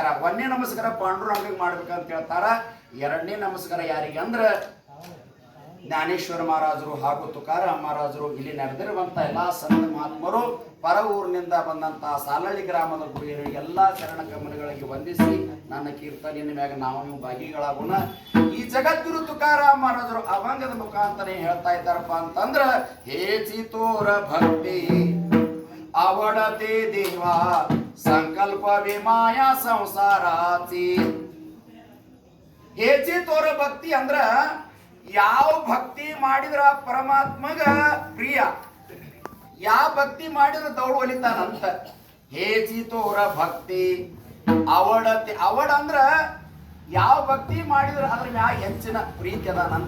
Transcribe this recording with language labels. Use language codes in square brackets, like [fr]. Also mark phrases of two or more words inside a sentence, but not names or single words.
[kn] 1ನೇ ನಮಸ್ಕಾರ ಪಾಂಡುರಂಗಗೆ ಮಾಡ್ಬೇಕಂತ ಹೇಳ್ತಾರ. 2ನೇ ನಮಸ್ಕಾರ ಯಾರಿಗೆ ಅಂದ್ರೆ ಜ್ಞಾನೇಶ್ವರ ಮಹಾರಾಜರು ಹಾಗೂ ತುಕಾರಾಮ್ ಮಹಾರಾಜರು, ಇಲ್ಲಿ ನಡೆದಿರುವಂತ ಎಲ್ಲಾ ಸಂತ ಮಹಾತ್ಮರು, ಪರ ಊರಿನಿಂದ ಬಂದಂತ ಸಾಲಳ್ಳಿ ಗ್ರಾಮದ ಗುರಿಯರಿಗೆ ಎಲ್ಲಾ ಚರಣ ಕಮಲಗಳಿಗೆ ವಂದಿಸಿ ನನ್ನ ಕೀರ್ತನೆಯ ಮ್ಯಾಗ ನಾವು ಭಾಗಿಗಳಾಗೋಣ. ಈ ಜಗದ್ಗುರು ತುಕಾರಾಮ್ ಮಹಾರಾಜರು ಅಭಂಗದ ಮುಖಾಂತರ ಹೇಳ್ತಾ ಇದ್ದಾರಪ್ಪ ಅಂತಂದ್ರ, [mr] हेचि थोर भक्ती आवडते देवा संकल्प विमाया संसाराची. हेचि थोर भक्ती [kn] ಅಂದ್ರ ಯಾವ ಭಕ್ತಿ ಮಾಡಿದ್ರ ಪರಮಾತ್ಮಗ ಪ್ರಿಯ, ಯಾವ ಭಕ್ತಿ ಮಾಡಿದ್ರ ದೌಡ್ ಒಲಿತಾನಂತ. [mr] हेचि थोर भक्ती आवडते, [kn] ಅವಡ ಅಂದ್ರ ಯಾವ ಭಕ್ತಿ ಮಾಡಿದ್ರ ಅದ್ರ ಮ್ಯಾಗ ಹೆಚ್ಚಿನ ಪ್ರೀತಿ ಅದಾನಂತ.